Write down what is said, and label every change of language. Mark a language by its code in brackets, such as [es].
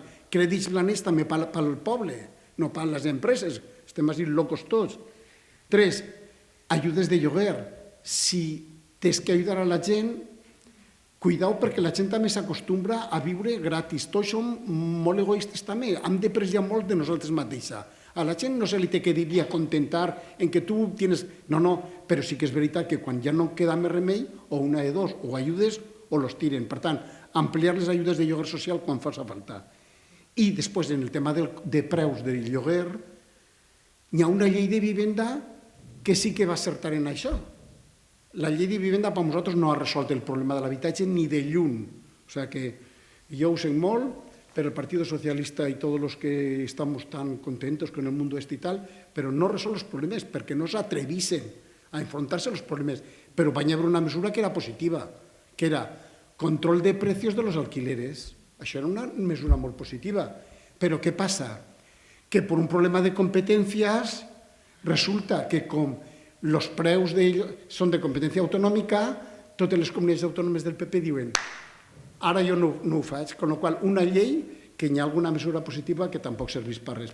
[ca] Crèdits blancs també pel poble, no per les empreses, estem així locos tots. 3, ajudes de lloguer. Si tens que ajudar a la gent, cuidao perquè la gent també s'acostumbra a viure gratis. Tots som molt egoistes també, hem de presar molt de nosaltres mateixes. A la gent no se li té que dir i acontentar en que tu tienes... No, però sí que és veritat que quan ja no queda més remei, o una de dos, o ajudes o los tiren. Per tant, ampliar les ajudes de lloguer social quan faci falta. I després, en el tema de preus del lloguer, hi ha una llei de vivenda que sí que va acertar en això. La llei de vivenda per nosaltres no ha resolt el problema de l'habitatge ni de lluny. O sigui que jo ho sé molt, [es] per el Partido Socialista y todos los que estamos tan contentos con el mundo este y tal, pero no resuelve los problemas porque no se atrevisen a enfrentarse a los problemas. Pero va a haber una mesura que era positiva, que era control de precios de los alquileres. [ca] Això era una mesura molt positiva. Però què passa? Que per un problema de competències resulta que com els preus són de competència autonòmica, totes les comunitats autònomes del PP diuen ara jo no ho faig, con la qual una llei que hi ha alguna mesura positiva que tampoc serveix per res.